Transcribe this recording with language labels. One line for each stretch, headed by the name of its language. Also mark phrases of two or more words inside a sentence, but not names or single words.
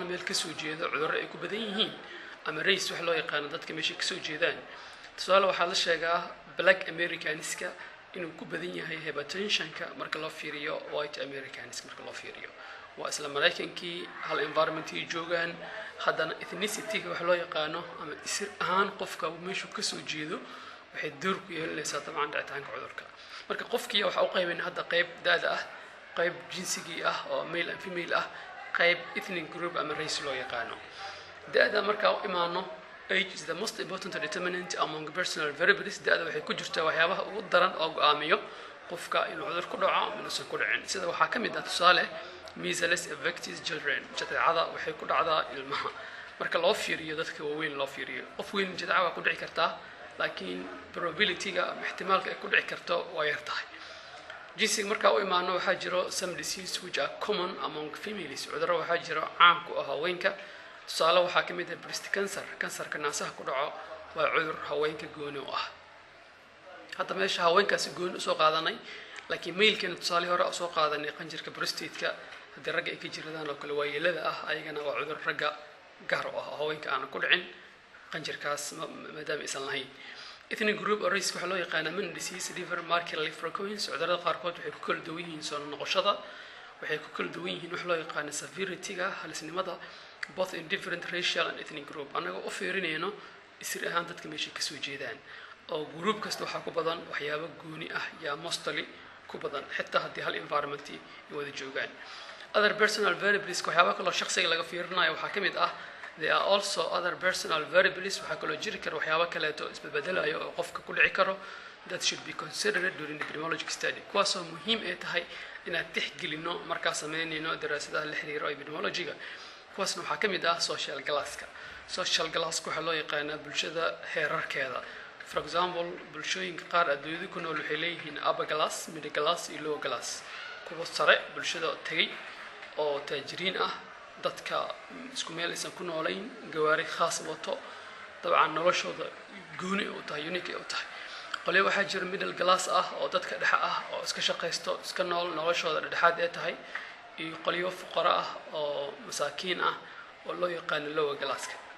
Somali: meel ka soo jeedo cudurro ay ku badan yihiin ama race wax loo yaqaan dadka meesha ka soo jeedaan tusaale waxaa la sheegaa
English: black americanska
Somali: inuu ku badan yahay hypertensionka marka loo fiiriyo
English: white Americans
Somali: marka loo fiiriyo waa isla Mareykankii hal environmentii joogaan haddana ethnicity wax loo yaqaano ama isir ahaan qofka meeshu ka soo jeedo waxay door ku yeelanaysaa dabcan dhacitaanka cudurka marka qofkii waxa uu qaybin hadda qayb daada ah qayb jinsigii ah oo
English: male and female
Somali: ah qayb ethnic group ama race loo yaqaano daada marka uu imaano
English: age is the most important determinant among personal variables
Somali: daada waxay ku jirtaa waxyaabaha ugu daran oo go'aamiyo qofka inuu cudur ku dhaco ama inuu ku dhicin sida waxa kamid ah tusaale
English: measles affects children
Somali: jadeecada waxay ku dhacdaa ilmaha marka loo fiiriyo dadka waaweyn loo fiiriyo qof weyn jadeecada ku dhici kartaa laakiin probability-ga ihtimaalka ay ku dhici karto waa yar tahay jinsiga marka uu imaano waxa jiro
English: some disease which are common among females
Somali: cudurro waxa jiro caan ku ah haweenka tusaale waxa kamid ah
English: breast cancer
Somali: kansarka naasaha ku dhaco waa cudur haweenka gooni u ah hadda meesha haweenkaasi gooni u soo qaadanay laakiin male-kana tusaale hore u soo qaadanay qanjirka prostate-ka haddii ragga ay ka jiradaan oo kale waa yeelada ah ayagana waa cudur ragga gaar u ah haweenka aan ku dhicin qanjirkaas maadaama aysan lahayn ethnic
English: group or race
Somali: waxa loo yaqaanaa
English: man disease liver markedly frequent
Somali: cudurrada qaarkood waxay ku kala duwan yihiin soo noqoshada waxay ku kala duwan yihiin wax loo yaqaan severity-ga halisnimada both
English: in different racial and ethnic group
Somali: anaga u fiirinayno isir ahaan dadka meesha ka soo jeedaan oo group kasta waxa ku badan waxyaabo gooni ah yaa mostly ku badan xitaa haddii hal environment ay wada joogaan
English: other personal variables
Somali: waxyaabo kale oo shakhsiga laga fiirinayo waxaa kamid ah
English: there are also other personal variables
Somali: waxa kale oo jiri kara waxyaabo kale oo isbedelayo oo qofka ku dhici karo
English: that should be considered during the epidemiologic study
Somali: kuwaas oo muhiim ay tahay inaad tixgelino marka sameynayno daraasadaha la xiriira epidemiologiga kuwaasna waxaa kamid ah
English: social classka
Somali: waxa loo yaqaanaa bulshada heerarkeeda
English: for example
Somali: bulshooyinka qaar adduunyada ku nool waxay leeyihiin
English: upper class middle class
Somali: iyo
English: lower class
Somali: kuwa sare bulshada tagay oo taajiriin ah dadka isku meel aysan ku noolayn gawaari khaas wato dabcan noloshooda gooni u tahay unique u tahay qolay waxaa jira
English: middle class
Somali: ah oo dadka dhexe ah oo iska shaqaysto iska nool noloshooda dhexaad ay tahay iyo qoliyo fuqara ah oo masaakiin ah oo loo yaqaan
English: lower classka